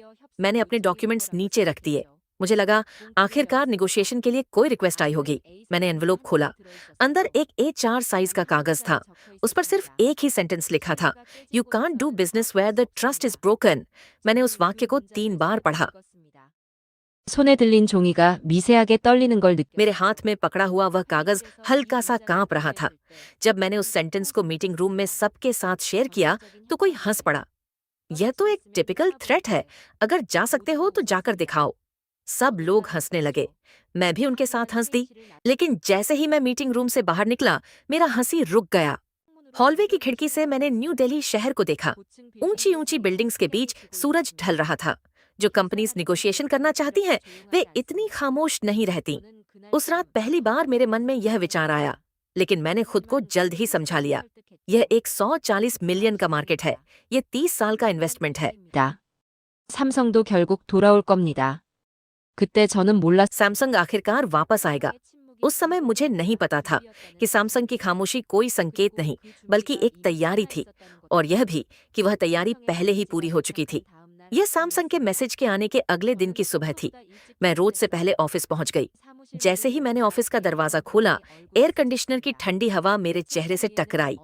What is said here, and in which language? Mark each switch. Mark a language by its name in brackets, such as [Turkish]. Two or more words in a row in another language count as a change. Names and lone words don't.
[Hindi] मैंने अपने डॉक्यूमेंट्स नीचे रख दिए। मुझे लगा आखिरकार निगोशिएशन के लिए कोई रिक्वेस्ट आई होगी। मैंने एनवेलोप खोला। अंदर एक A4 साइज का कागज था। उस पर सिर्फ एक ही सेंटेंस लिखा था, [English] You can't do business where the trust is broken. [Hindi] मैंने उस वाक्य को 3 बार पढ़ा। [Korean] 손에 들린 종이가 미세하게 떨리는 걸 [Hindi] मेरे हाथ में पकड़ा हुआ वह कागज हल्का सा कांप रहा था। जब मैंने उस सेंटेंस को [English] meeting room [Hindi] में सबके साथ शेयर किया तो कोई हंस पड़ा। यह तो एक [English] typical threat [Hindi] है, अगर जा सकते हो तो जाकर दिखाओ। सब लोग हंसने लगे। मैं भी उनके साथ हंस दी। लेकिन जैसे ही मैं [English] meeting room [Hindi] से बाहर निकला, मेरा हंसी रुक गया। हॉलवे की खिड़की से मैंने न्यू दिल्ली शहर को देखा। ऊंची ऊंची बिल्डिंग्स के बीच सूरज ढल रहा था। जो कंपनीज निगोशिएशन करना चाहती हैं, वे इतनी खामोश नहीं रहती। उस रात पहली बार मेरे मन में यह विचार आया, लेकिन मैंने खुद को जल्द ही समझा लिया। यह एक 140 मिलियन का मार्केट है। यह 30 साल का इन्वेस्टमेंट है। [Korean] 삼성도 결국 돌아올 겁니다. 그때 저는 몰랐 [Hindi] सैमसंग आखिरकार वापस आएगा। उस समय मुझे नहीं पता था कि सैमसंग की खामोशी कोई संकेत नहीं, बल्कि एक तैयारी थी, और यह भी कि वह तैयारी पहले ही पूरी हो चुकी थी। यह सैमसंग के मैसेज के आने के अगले दिन की सुबह थी। मैं रोज से पहले ऑफिस पहुंच गई। जैसे ही मैंने ऑफिस का दरवाजा खोला, [English] air conditioner [Hindi] की ठंडी हवा मेरे चेहरे से टकराई।